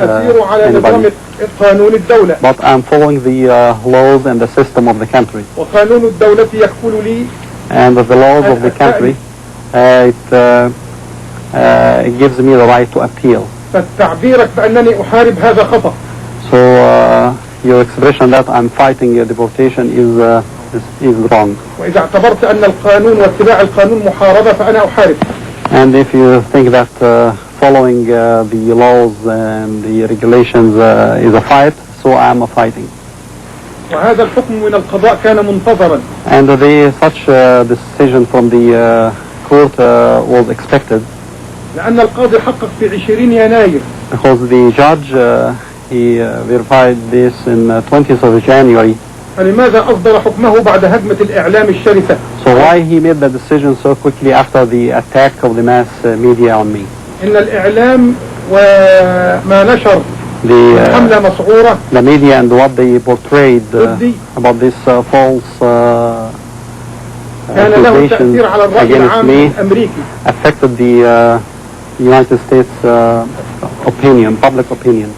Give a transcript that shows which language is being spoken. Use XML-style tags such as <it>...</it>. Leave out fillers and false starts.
<ar>اسير على نظام قانون الدولة.</ar> <en>But I'm following the laws and the system of the country.</en> <ar>وقانون الدولة يكفل لي.</ar> <en>And the laws of the country, it gives me the right to appeal.</en> <ar>فتعبيرك بأنني أحارب هذا خطأ.</ar> <en>So your expression that I'm fighting your deportation is wrong.</en> <ar>وإذا اعتبرت أن القانون واتباع القانون محاربة فأنا أحارب.</ar> <en>And if you think that following the laws and the regulations is a fight, so I'm a fighting.</en> <ar>وهذا الحكم من القضاء كان منتظرا.</ar> <en>And such decision from the court was expected.</en> <ar>لأن القاضي حقق في 20 يناير.</ar> <en>Because the judge he verified this in 20th of January.</en> <ar>فلماذا أصدر حكمه بعد هجمة الإعلام الشرسة؟</ar> <en>So why he made the decision so quickly after the attack of the mass media on me?</en> <ar>إن الإعلام وما نشر حملة مسعورة.</ar> <en>The media and what they portrayed about this false accusations against me affected the United States opinion, public opinion.</en>